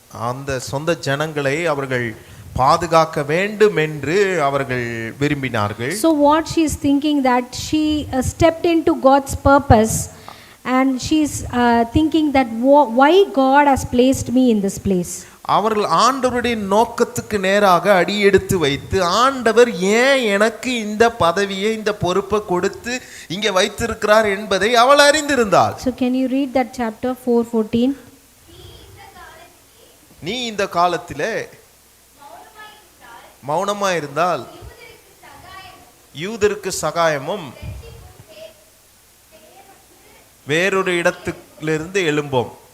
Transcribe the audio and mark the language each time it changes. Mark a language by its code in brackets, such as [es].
[ta] அந்த சொந்த ஜனங்களை அவர்கள் பாதுகாக்க வேண்டும் என்று அவர்கள் விரும்பினார்கள். [en] So what she is thinking that she stepped into God's purpose and she is thinking that why God has placed me in this place. [ta] அவர்கள் ஆண்டவருடைய நோக்கத்துக்கு நேராக அடி எடுத்து வைத்து, ஆண்டவர் ஏன் எனக்கு இந்த பதவியை இந்த பொறுப்பை கொடுத்து இங்கே வைத்திருக்கிறார் என்பதை அவள் அறிந்திருந்தாள். [en] So can you read that chapter 4:14? [ta] நீ இந்த காலத்திலே மௌனமாய் இருந்தால் யூதருக்கு சகாயமும் வேறொரு இடத்திலிருந்து எழும்போம்.